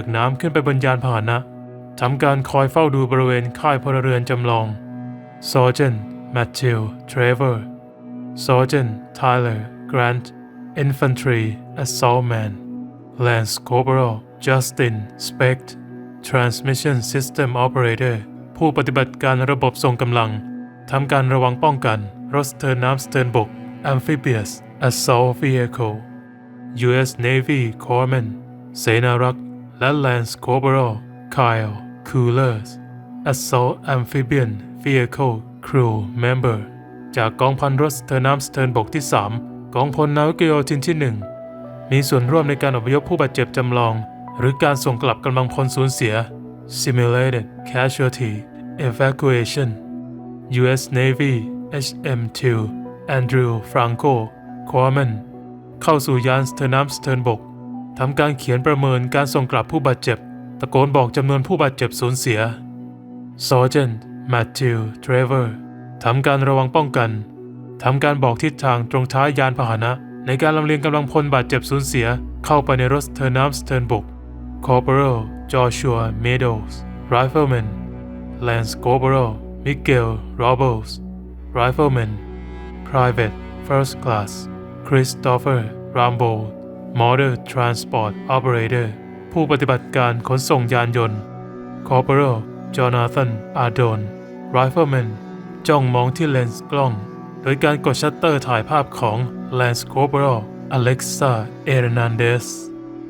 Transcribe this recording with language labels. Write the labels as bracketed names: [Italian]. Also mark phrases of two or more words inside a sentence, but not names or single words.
[Thai] น้ำขึ้นไปบนยานพาหนะทำการคอยเฝ้าดูบริเวณค่ายพลเรือนจำลอง [English] Sergeant Matthew Trevor Sergeant Tyler Grant Infantry Assaultman Lance Corporal Justin Specht Transmission System Operator [Thai] ผู้ปฏิบัติการระบบส่งกำลังทำการระวังป้องกันรถสเตอร์น้ำสเตอร์นบก [English] Amphibious Assault Vehicle U.S. Navy Corpsman [Thai] เสนารักษ์และ [English] Lance Corporal Kyle Coolers Assault Amphibian Vehicle Crew Member [Thai] จากกองพันรถสเตอร์น้ำสเตอร์นบกที่ 3 กองพลนาวิกโยธินที่ 1 มีส่วนร่วมในการอพยพผู้บาดเจ็บจำลองหรือการส่งกลับกำลังพลสูญเสีย [English] Simulated Casualty Evacuation U.S. Navy HM2 Andrew Franco Corpsman [Thai] เข้าสู่ยานสเตอร์น้ำสเตอร์นบกทำการเขียนประเมินการส่งกลับผู้บาดเจ็บตะโกนบอกจำนวนผู้บาดเจ็บสูญเสีย Sergeant Matthew Trevor ทำการระวังป้องกันทำการบอกทิศทางตรงท้ายยานพาหนะใน การลำเลียงกำลังพลบาดเจ็บสูญเสียเข้าไปในรถสเตอร์น้ำสเตอร์นบก Corporal [English] Joshua Meadows Rifleman Lance Corporal Miguel Robles Rifleman Private First Class Christopher Rambo Motor Transport Operator [Thai] ผู้ปฏิบัติการขนส่งยานยนต์ [English] Corporal Jonathan Ardon Rifleman [Thai] จ้องมองที่เลนส์กล้องโดยการกดชัตเตอร์ถ่ายภาพของ [English] Lance Corporal Alexa Hernandez